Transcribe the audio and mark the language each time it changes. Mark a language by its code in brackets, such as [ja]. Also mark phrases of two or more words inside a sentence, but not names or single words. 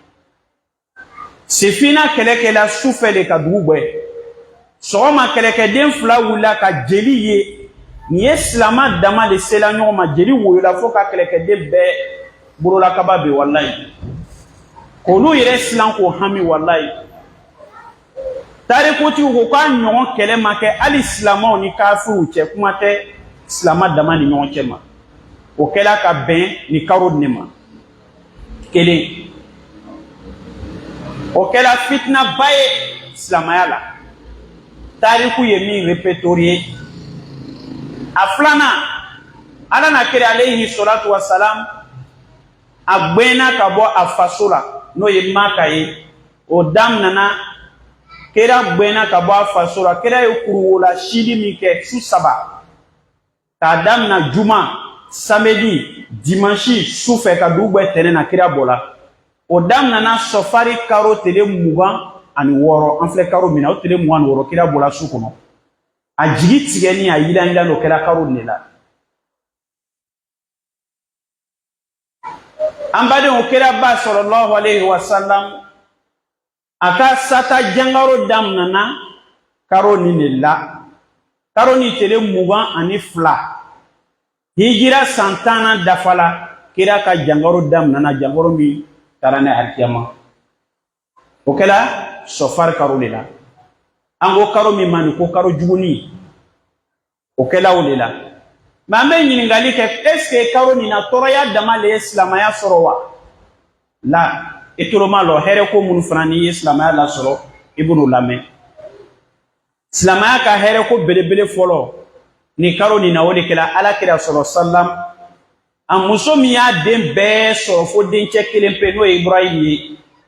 [bm] sifina kɛlɛkɛla sufɛ de ka dugu bɛɛ sɔgɔma kɛlɛkɛden fila wulila ka jeli ye nin ye silama dama de sela ɲɔgɔn ma jeli woyola fo ka kɛlɛkɛden bɛɛ bolola kaba bɛ wallahi k'olu yɛrɛ silan k'o hami wallahi tarikutigiw ko k'a ɲɔgɔn kɛlɛ ma kɛ hali silamɛw ni kafiriw cɛ kuma tɛ silama dama ni ɲɔgɔn cɛ ma o kɛla ka bɛn ni karo ne ma kelen o kɛla fitina ba ye silamaya la tariku ye min répertorié a filanan ala na kira [ar] عليه الصلاة والسلام [bm] a gbɛnna ka bɔ a faso la n'o ye Maka ye o daminɛna kira gbɛnna ka bɔ a faso la kira ye kuruwola sili min kɛ su 3 k'a daminɛ juma [fr] samedi dimanche [bm] sufɛ ka dugu bɛɛ tɛnɛn na kira bɔla o daminɛna sɔfari karo tile 26 an filɛ karo min na o tile 26 kira bɔla su kɔnɔ a jigi tigɛni a yilanyilan n'o kɛra karo de la an badenw kira ba [ar] صلى الله عليه وسلم [bm] a ka sata jangaro daminɛna karo ni de la karo ni tile 22 hijira san 10 dafala kira ka jangaro daminɛna jangaro min taara n'a alkiyama o kɛla sɔfari karo de la an ko karo min ma nin ko karo juguni o kɛla o de la mais an bɛ ɲininkali kɛ [fr] est ce que [bm] karo nin na tɔɔrɔya dama le ye silamaya sɔrɔ wa la i toloma lɔ hɛrɛ ko minnu fana n'i ye silamaya lasɔrɔ i b'olu lamɛn silamaya ka hɛrɛ ko belebele fɔlɔ ni karo nin na o de kɛla alakira sɔrɔ sallam a muso min y'a den bɛɛ sɔrɔ fo dencɛ kelen pe n'o ye Ibrahim ye